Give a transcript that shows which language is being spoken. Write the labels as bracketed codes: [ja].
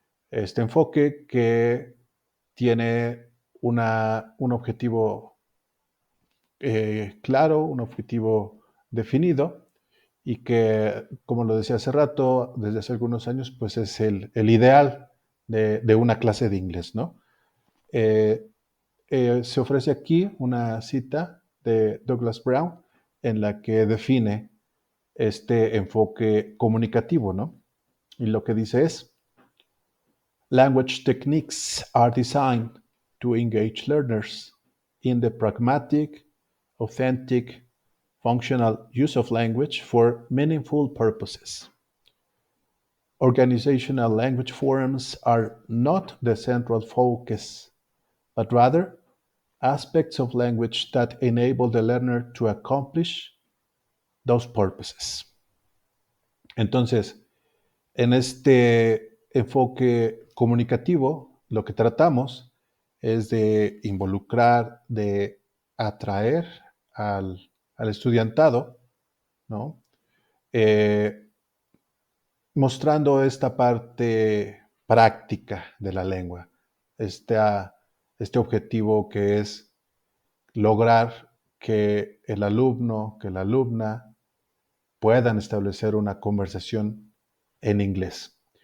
[es] Este enfoque que tiene un objetivo claro, un objetivo definido y que, como lo decía hace rato, desde hace algunos años, pues es el ideal de una clase de inglés, ¿no? Eh, Se ofrece aquí una cita de Douglas Brown en la que define este enfoque comunicativo, ¿no? Y lo que dice es, [en] language techniques are designed to engage learners in the pragmatic, authentic, functional use of language for meaningful purposes. Organizational language forms are not the central focus, but rather aspects of language that enable the learner to accomplish those purposes. [es] Entonces, en este enfoque comunicativo, lo que tratamos es de involucrar, de atraer al estudiantado, ¿no? Eh, Mostrando esta parte práctica de la lengua, este objetivo que es lograr que el alumno, que la alumna puedan establecer una conversación en inglés.